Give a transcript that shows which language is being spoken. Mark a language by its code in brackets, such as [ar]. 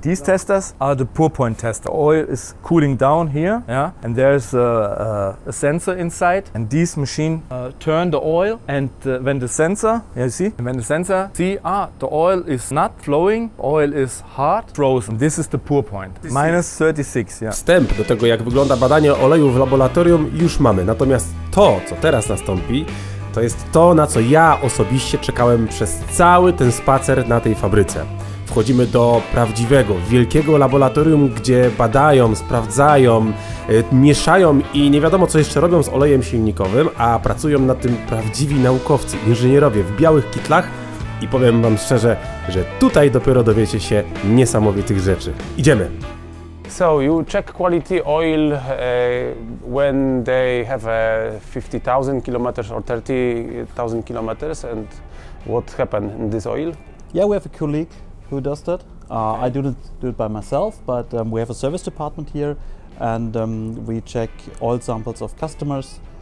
[en] These testers are the pour point tester. The oil is cooling down here, yeah? And there's a sensor inside, and this machine turn the oil, and when the sensor, the oil is not flowing, oil is hard, frozen. This is the pour point, minus 36. Yeah. [pl] Wstęp do tego, jak wygląda badanie oleju w laboratorium, już mamy. Natomiast to, co teraz nastąpi, to jest to, na co ja osobiście czekałem przez cały ten spacer na tej fabryce. Wchodzimy do prawdziwego, wielkiego laboratorium, gdzie badają, sprawdzają, mieszają i nie wiadomo co jeszcze robią z olejem silnikowym, a pracują nad tym prawdziwi naukowcy, inżynierowie w białych kitlach i powiem wam szczerze, że tutaj dopiero dowiecie się niesamowitych rzeczy. Idziemy! [en] So you check quality oil when they have 50,000 kilometers or 30,000 kilometers, and what happened in this oil? Yeah, we have a colleague who does that. I do it by myself, but we have a service department here, and we check oil samples of customers.